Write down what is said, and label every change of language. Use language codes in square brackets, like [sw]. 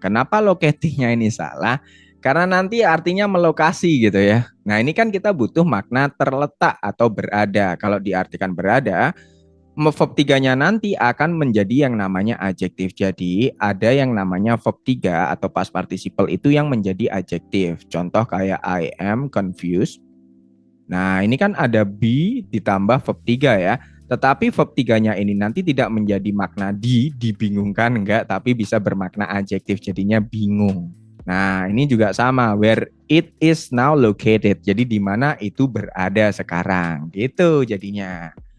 [id] Kenapa locatingnya ini salah? Karena nanti artinya melokasi gitu ya. Nah ini kan kita butuh makna terletak atau berada. Kalau diartikan berada, verb 3-nya nanti akan menjadi yang namanya adjektif. Jadi ada yang namanya verb 3 atau past participle itu yang menjadi adjektif. Contoh kayak [en] I am confused. [id] Nah ini kan ada be ditambah verb 3 ya. Tetapi verb 3-nya ini nanti tidak menjadi makna dibingungkan enggak, tapi bisa bermakna adjektif jadinya bingung. Nah, ini juga sama, [en] where it is now located. [id] Jadi di mana itu berada sekarang. Gitu jadinya.